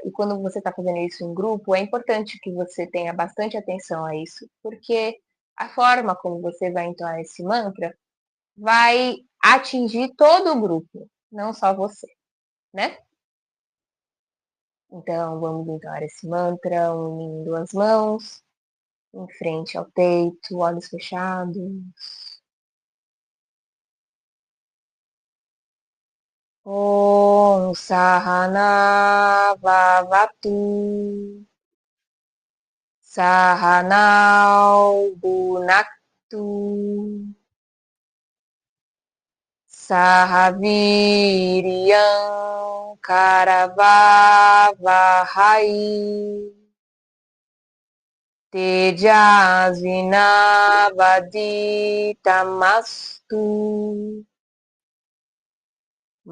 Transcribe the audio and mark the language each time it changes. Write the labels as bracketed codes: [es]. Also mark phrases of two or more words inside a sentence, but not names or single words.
[pt] E quando você está fazendo isso em grupo, é importante que você tenha bastante atenção a isso, porque a forma como você vai entoar esse mantra vai atingir todo o grupo, não só você, né? Então, vamos entoar esse mantra unindo as mãos em frente ao peito, olhos fechados. [sa] Om Sahana Vavatu Sahanau Bunaktu Sahaviriyam Karavavahai Tejasvinavaditamastu.